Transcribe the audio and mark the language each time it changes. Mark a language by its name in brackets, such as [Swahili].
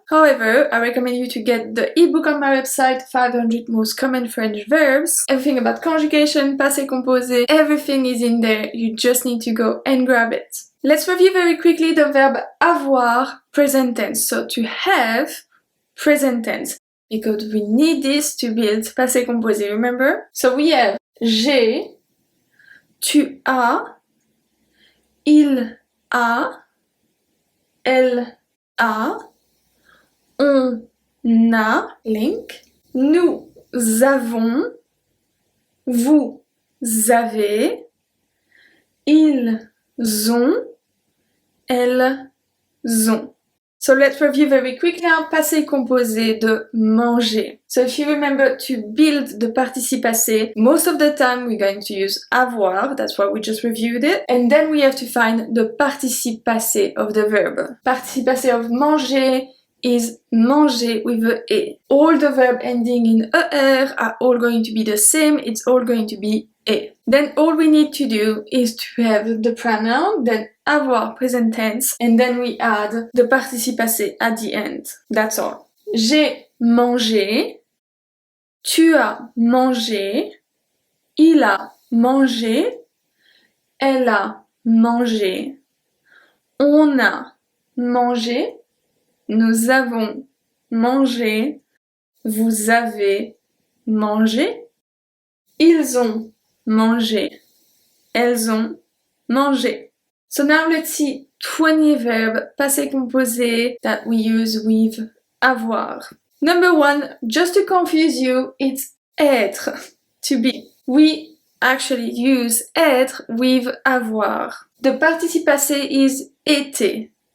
[English] However, I recommend you to get the ebook on my website, 500 Most Common French Verbs. Everything about conjugation, passé composé, everything is in there. You just need to go and grab it. Let's review very quickly the verb avoir, present tense. So to have, present tense. Because we need this to build passé composé, remember? So we have [French] j'ai, tu as, il a, elle a, on a, link, nous avons, vous avez, ils ont, elles ont. [English] So let's review very quickly [French] un passé composé de manger. [English] So if you remember to build the participe passé, most of the time we're going to use avoir, that's why we just reviewed it, and then we have to find the participe passé of the verb. Participe passé of manger is manger with a E. All the verb ending in ER are all going to be the same, it's all going to be E. Then all we need to do is to have the pronoun, then avoir present tense, and then we add the participe passé at the end. That's all. [French] J'ai mangé, tu as mangé, il a mangé, elle a mangé, on a mangé, nous avons mangé, vous avez mangé, ils ont mangé, elles ont mangé. [English] So now let's see 20 verbs passé composé that we use with avoir. Number 1, just to confuse you, it's être, to be. We actually use être with avoir. The participe passé is été.